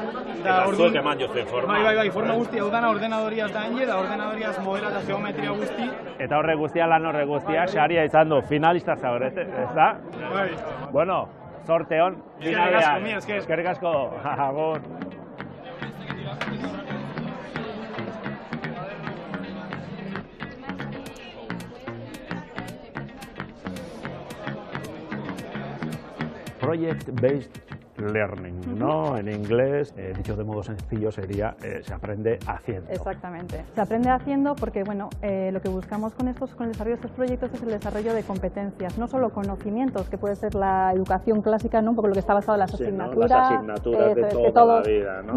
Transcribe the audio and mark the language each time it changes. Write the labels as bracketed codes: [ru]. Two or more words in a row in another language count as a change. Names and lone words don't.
[eu] Eta zuek eman jozuen forma. Bai, forma guztia, hau dana ordenadoriaz da hende, da ordenadoriaz modela eta geometria guzti. Eta horre guztia, lan horre guztia, saria izan du, finalista zaurete, ez da? Bai. Bueno, sorte hon, finalean. Eskerrik asko, agur. [en] Project-based learning, [es] ¿no? En inglés, dicho de modo sencillo, sería se aprende haciendo. Exactamente. Se aprende haciendo porque, bueno, lo que buscamos con el desarrollo de estos proyectos es el desarrollo de competencias, no solo conocimientos, que puede ser la educación clásica, ¿no? Un poco lo que está basado en las asignaturas. Las asignaturas de toda la vida, ¿no?